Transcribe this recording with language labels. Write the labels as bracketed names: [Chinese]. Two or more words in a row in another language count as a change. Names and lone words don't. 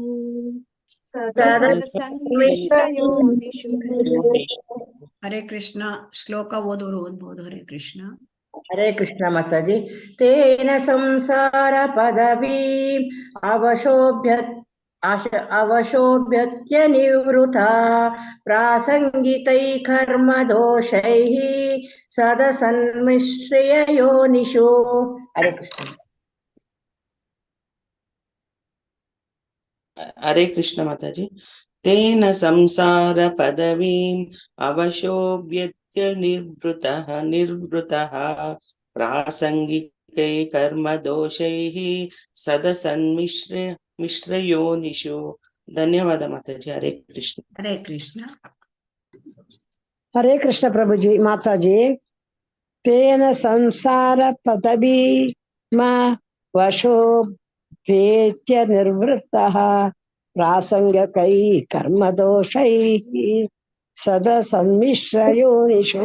[Kannada] ಹರೇ ಕೃಷ್ಣ. ಶ್ಲೋಕ ಓದೋರು ಓದ್ಬೋದು. ಹರೇ ಕೃಷ್ಣ. ಹರೇ ಕೃಷ್ಣ ಮಾತಾಜಿ. [Sanskrit] ತೇನ ಸಂಸಾರ ಪದವೀಂ ಅವಶೋಭ್ಯತ್ಯ ನಿವೃತ ಪ್ರಾಸಂಗಿಕೈ ಕರ್ಮ ದೋಷೈಃ ಸದಸನ್ಮಿಶ್ರಯೋನಿಷು. [Kannada] ಹರೇ ಕೃಷ್ಣ. ಹರೇ ಕೃಷ್ಣ ಮಾತಾಜಿ. [Sanskrit] ತೇನ ಸಂಸಾರ ಪದವೀಂ ಅವಶೋಭ್ಯತ್ಯ ನಿರ್ವೃತಃ ಪ್ರಾಸಂಗಿಕೈ ಕರ್ಮ ದೋಷೈಃ ಸದಸನ್ಮಿಶ್ರಯೋನಿಷು. [Kannada] ಧನ್ಯವಾದ ಮಾತಾಜಿ. ಹರೇ ಕೃಷ್ಣ. ಹರೇ ಕೃಷ್ಣ. [Hindi] हरे कृष्ण प्रभु जी माता जी। [Sanskrit] तेन संसार पदवी वशो भेत्य निर्वृत्तः प्रासंगिकै कर्म दोषैः सदा सन्मिश्रयोनिषु।